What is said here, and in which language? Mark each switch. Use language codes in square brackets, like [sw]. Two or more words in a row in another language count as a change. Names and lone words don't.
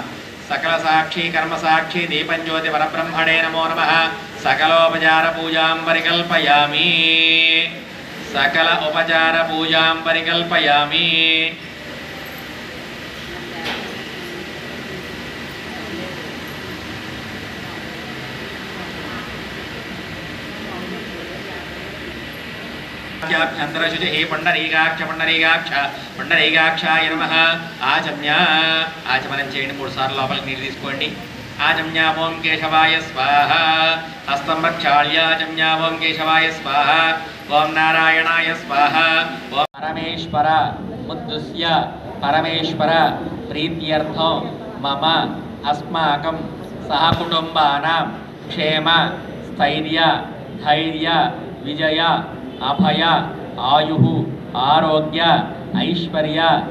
[sa] सकल साक्षि कर्म साक्षि दीपंज्योति परब्रह्मणे नमो नमः. सकलोपचार पूजां परिकल्पयामि. सकल उपचार पूजां परिकल्पयामि. अंतरशुचि पंडरीकाक्ष पंडरीकाक्ष पंडरीकाक्षाय नमः. आचम्य आचमनं [te] చేయండి 3 సార్లు లోపలికి నీరు తీసుకోండి. [sa] आचम्य ओम केशवाय स्वाहा. हस्तं प्रक्षाल्य आचम्य ओम केशवाय स्वाहा. ओम नारायणाय स्वाहा. ओम परमेश्वर मुद्दुस्य परमेश्वर प्रीत्यर्थं मम अस्माकं सहकुटुम्बानां क्षेम स्थैर्य धैर्य विजय अभय आयु आरोग्य ऐश्वर्य